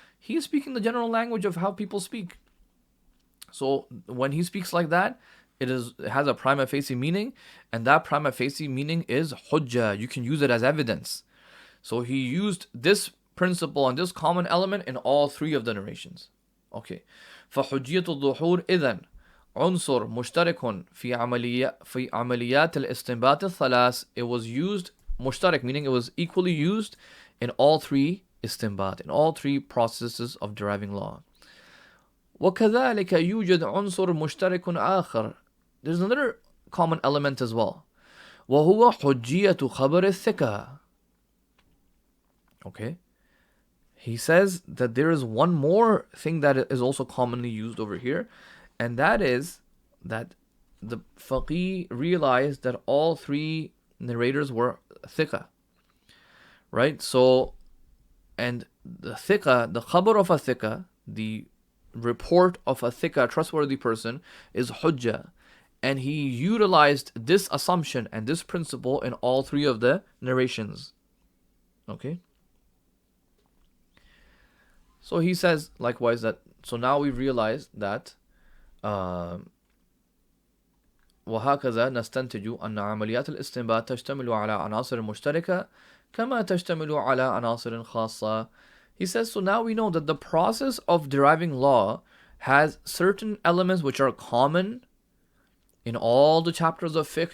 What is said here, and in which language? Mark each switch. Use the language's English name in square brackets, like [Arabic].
[English] He is speaking the general language of how people speak. So when he speaks like that, it has a prima facie meaning, and that prima facie meaning is hujjah. You can use it as evidence. So he used this principle and this common element in all three of the narrations. Okay. [Arabic] فحجية الظهور إذن عنصر مشترك في عمليات الاستنباط الثلاث. [English] It was used مشترك, meaning it was equally used in all three istinbat, in all three processes of deriving law. [Arabic] وكذلك يوجد عنصر مشترك آخر. [English] There's another common element as well. [Arabic] وهو حجية خبر الثقة. Okay. [English] He says that there is one more thing that is also commonly used over here, and that is that the faqih realized that all three narrators were thiqah. Right? So, and the thiqah, the khabar of a thiqah, the report of a thiqah, trustworthy person, is hujjah. And he utilized this assumption and this principle in all three of the narrations. Okay? So he says likewise that, so now we realize that [Arabic] وهكذا نستنتج أن عمليات الاستنباط تشتمل على عناصر مشتركة كما تشتمل على عناصر خاصة. [English] He says, so now we know that the process of deriving law has certain elements which are common in all the chapters of fiqh.